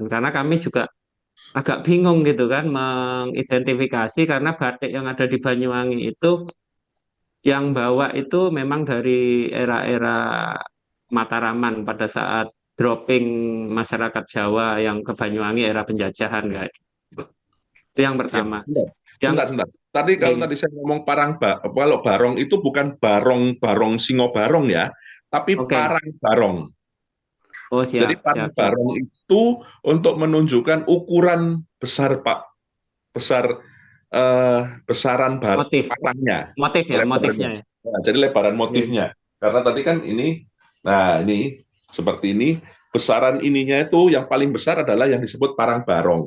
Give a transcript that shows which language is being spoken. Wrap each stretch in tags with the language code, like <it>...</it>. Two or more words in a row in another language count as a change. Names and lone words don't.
<id>Karena kami juga agak bingung gitu kan mengidentifikasi karena batik yang ada di Banyuwangi itu yang bawa itu memang dari era-era Mataraman pada saat dropping masyarakat Jawa yang ke Banyuwangi era penjajahan guys. Itu yang Ya, pertama. sebentar, Yang sebentar. Tadi kalau Oke, tadi saya ngomong kalau barong itu bukan barong singo barong ya, tapi oke. parang barong. Oh Jadi siap, parang siap, siap. barong itu untuk menunjukkan ukuran besar Pak, besar besaran Motif, parangnya, motif ya, motifnya lebarnya. ya. Nah, jadi lebaran Oke, motifnya. Karena tadi kan ini, nah ini seperti ini, besaran ininya itu yang paling besar adalah yang disebut parang barong.</id>